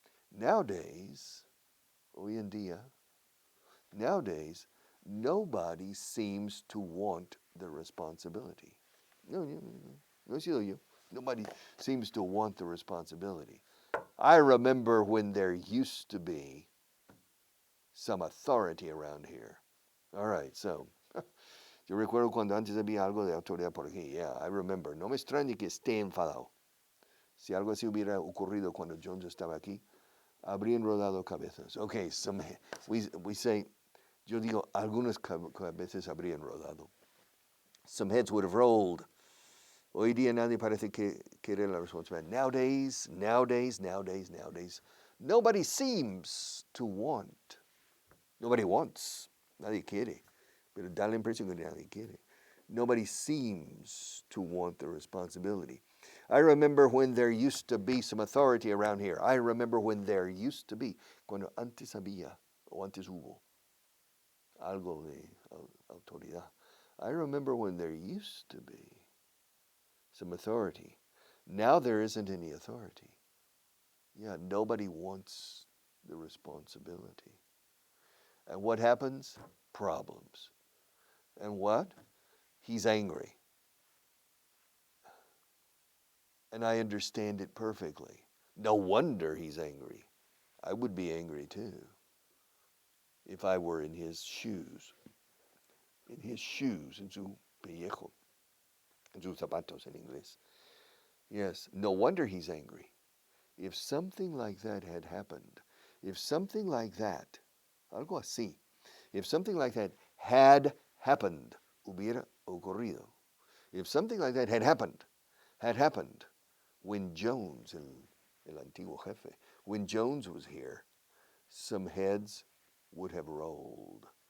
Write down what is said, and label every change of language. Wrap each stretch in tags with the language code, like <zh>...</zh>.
<en>Nowadays,</en> <es>hoy en día,</es> <en>nobody seems to want the responsibility.</en> <es>No he sido yo.</es> <en>Nobody seems to want the responsibility. I remember when there used to be some authority around here. All right, so,</en> <es>yo recuerdo cuando antes había algo de autoridad por aquí.</es> <en>Yeah, I remember.</en> <es>No me extrañe que esté enfadado. Si algo así hubiera ocurrido cuando Jones estaba aquí, habrían rodado cabezas.</es> <en>Okay, we say,</en> <es>yo digo, algunas cabezas habrían rodado.</es> <en>Some heads would have rolled.</en> <es>Hoy día nadie parece querer la responsabilidad.</es> <en>Nowadays, nobody seems to want. Nobody wants.</en> <es>Nadie quiere. Pero da la impresión que nadie quiere.</es> <en>Nobody seems to want the responsibility. I remember when there used to be some authority around here. I remember when there used to be. Cuando antes había, o antes hubo, algo de autoridad. I remember when there used to be some authority. Now there isn't any authority. Yeah, nobody wants the responsibility. And what happens? Problems. And what? He's angry. And I understand it perfectly. No wonder he's angry. I would be angry too if I were in his shoes.</en> <es>En su pellejo, en sus zapatos en inglés.</es> <en>Yes, no wonder he's angry. If something like that had happened, if something like that,</en> <es>algo así,</es> <en>if something like that had happened,</en> <es>hubiera ocurrido.</es> <en>If something like that had happened when Jones,</en> <es>el antiguo jefe,</es> <en>when Jones was here, some heads would have rolled.</en>